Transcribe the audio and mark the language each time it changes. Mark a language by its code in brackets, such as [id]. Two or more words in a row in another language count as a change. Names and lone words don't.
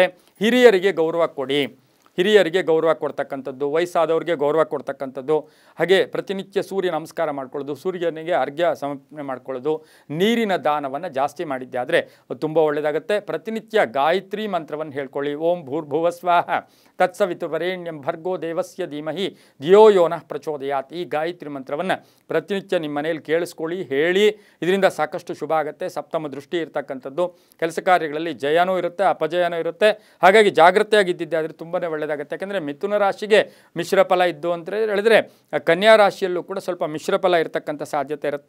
[kn] ಹಿರಿಯರಿಗೆ ಗೌರವ ಕೊಡಿ, ಹಿರಿಯರಿಗೆ ಗೌರವ ಕೊಡ್ತಕ್ಕಂಥದ್ದು, ವಯಸ್ಸಾದವ್ರಿಗೆ ಗೌರವ ಕೊಡ್ತಕ್ಕಂಥದ್ದು. ಹಾಗೆ ಪ್ರತಿನಿತ್ಯ ಸೂರ್ಯ ನಮಸ್ಕಾರ ಮಾಡ್ಕೊಳ್ಳೋದು, ಸೂರ್ಯನಿಗೆ ಅರ್ಘ್ಯ ಸಮರ್ಪಣೆ ಮಾಡ್ಕೊಳ್ಳೋದು, ನೀರಿನ ದಾನವನ್ನು ಜಾಸ್ತಿ ಮಾಡಿದ್ದೆ ಆದರೆ ತುಂಬ ಒಳ್ಳೆಯದಾಗುತ್ತೆ. ಪ್ರತಿನಿತ್ಯ ಗಾಯತ್ರಿ ಮಂತ್ರವನ್ನು ಹೇಳ್ಕೊಳ್ಳಿ. [sa] ಓಂ ಭೂರ್ಭುವ ಸ್ವಾಹ ತತ್ಸವಿತುರ್ವರೆಣ್ಯಂ ಭರ್ಗೋ ದೇವಸ್ಯ ಧೀಮಹಿ ಧಿಯೋ ಯೋನಃ ಪ್ರಚೋದಯಾತ್. [kn] ಈ ಗಾಯತ್ರಿ ಮಂತ್ರವನ್ನು ಪ್ರತಿನಿತ್ಯ ನಿಮ್ಮ ಮನೆಯಲ್ಲಿ ಕೇಳಿಸ್ಕೊಳ್ಳಿ, ಹೇಳಿ. ಇದರಿಂದ ಸಾಕಷ್ಟು ಶುಭ ಆಗುತ್ತೆ. ಸಪ್ತಮ ದೃಷ್ಟಿ ಇರ್ತಕ್ಕಂಥದ್ದು, ಕೆಲಸ ಕಾರ್ಯಗಳಲ್ಲಿ ಜಯನೂ ಇರುತ್ತೆ, ಅಪಜಯನೂ ಇರುತ್ತೆ. ಹಾಗಾಗಿ ಜಾಗೃತಿಯಾಗಿದ್ದಿದ್ದೆ ಆದರೆ ತುಂಬಾ ಒಳ್ಳೆಯದಾಗುತ್ತೆ. ಯಾಕೆಂದರೆ ಮಿಥುನ ರಾಶಿಗೆ ಮಿಶ್ರ ಫಲ ಇದ್ದು ಅಂತ ಹೇಳಿದ್ರೆ ಕನ್ಯಾ ರಾಶಿಯಲ್ಲೂ ಕೂಡ ಸ್ವಲ್ಪ ಮಿಶ್ರ ಫಲ ಇರತಕ್ಕಂಥ ಸಾಧ್ಯತೆ ಇರುತ್ತೆ.